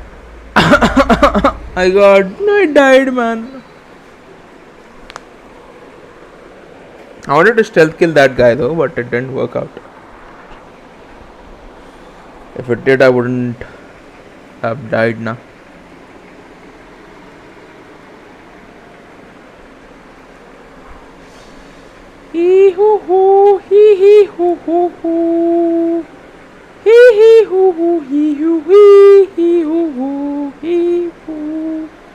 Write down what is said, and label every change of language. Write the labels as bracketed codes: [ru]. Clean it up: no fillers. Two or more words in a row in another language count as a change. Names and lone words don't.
[en] I died, man. I wanted to stealth kill that guy though, but it didn't work out. If it did, I wouldn't have died now. Hee hoo hoo, hee hee hoo hoo hoo. Hee hee hoo hoo, hee hoo hee, hee hoo hoo, hee hoo.